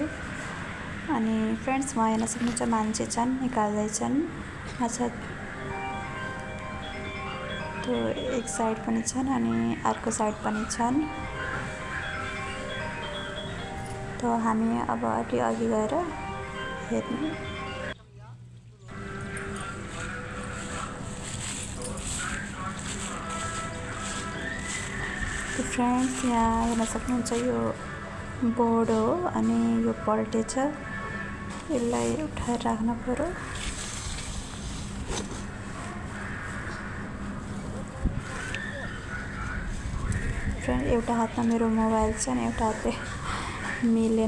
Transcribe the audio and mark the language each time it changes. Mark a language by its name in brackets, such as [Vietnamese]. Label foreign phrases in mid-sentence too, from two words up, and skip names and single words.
[Nepali] अनि फ्रेंड्स, वहाँ हेर्न सक्नुहुन्छ मान्छे छन्, निकाल्दैछन् माछा। तो एक साइड पनि छन् अनि अर्को साइड पनि छन्। तो हामी अब अलि अघि गएर हेर्ने। तो फ्रेंड्स, यहाँ हेर्न सक्नुहुन्छ यो बोर्ड हो अनि यो पल्टेछ। यसलाई उठाएर राख्न पर्यो। फ्रेंड, एउटा हातमा मेरो मोबाइल छ अनि एउटा हातले मिलेन।